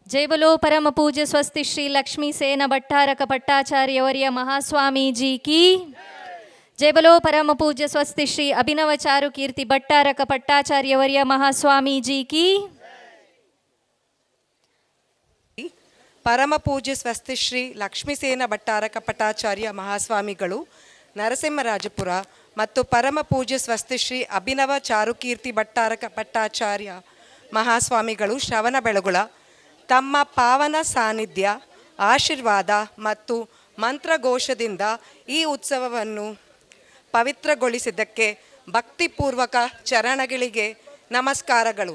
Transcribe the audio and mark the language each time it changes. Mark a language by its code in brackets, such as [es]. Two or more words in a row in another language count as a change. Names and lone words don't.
[hi] बोलो परम पूज्य स्वस्ति श्री लक्ष्मी सेन भट्टारक भट्टाचार्य वर्य महास्वामी जी की जय। बोलो परम पूज्य स्वस्ति श्री अभिनव चारु कीर्ति भट्टारक भट्टाचार्य वर्य महास्वामी जी की। [kn] ಪರಮ ಪೂಜ್ಯ ಸ್ವಸ್ತಿ ಶ್ರೀ ಲಕ್ಷ್ಮೀಸೇನ ಭಟ್ಟಾರಕ ಪಟ್ಟಾಚಾರ್ಯ ಮಹಾಸ್ವಾಮಿಗಳು ನರಸಿಂಹರಾಜಪುರ ಮತ್ತು ಪರಮ ಪೂಜ್ಯ ಸ್ವಸ್ತಿ ಶ್ರೀ ಅಭಿನವ ಚಾರುಕೀರ್ತಿ ಭಟ್ಟಾರಕ ಭಟ್ಟಾಚಾರ್ಯ ಮಹಾಸ್ವಾಮಿಗಳು ಶ್ರವಣಬೆಳಗೊಳ ತಮ್ಮ ಪಾವನ ಸಾನ್ನಿಧ್ಯ, ಆಶೀರ್ವಾದ ಮತ್ತು ಮಂತ್ರಘೋಷದಿಂದ ಈ ಉತ್ಸವವನ್ನು ಪವಿತ್ರಗೊಳಿಸಿದ್ದಕ್ಕೆ ಭಕ್ತಿಪೂರ್ವಕ ಚರಣಗಳಿಗೆ ನಮಸ್ಕಾರಗಳು.